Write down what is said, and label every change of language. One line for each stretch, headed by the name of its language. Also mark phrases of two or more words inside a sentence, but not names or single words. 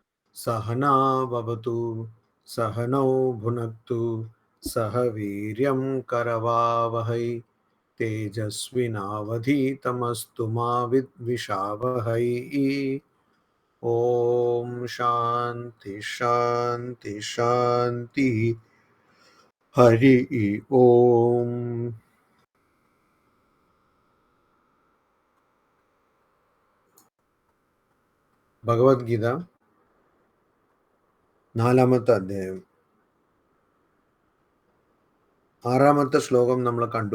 Sanskrit: सहना भवतु सहनौ भुनक्तु सह वीर्यं करवावहै तेजस्विनावधीतमस्तु मा विद्विषावहै। ओम शांति शांति शांति। हरि ओम।
Malayalam: ഭഗവത്ഗീത നാലാമത്തെ അധ്യായം 6ാമത്തെ ശ്ലോകം നമ്മൾ കണ്ടു.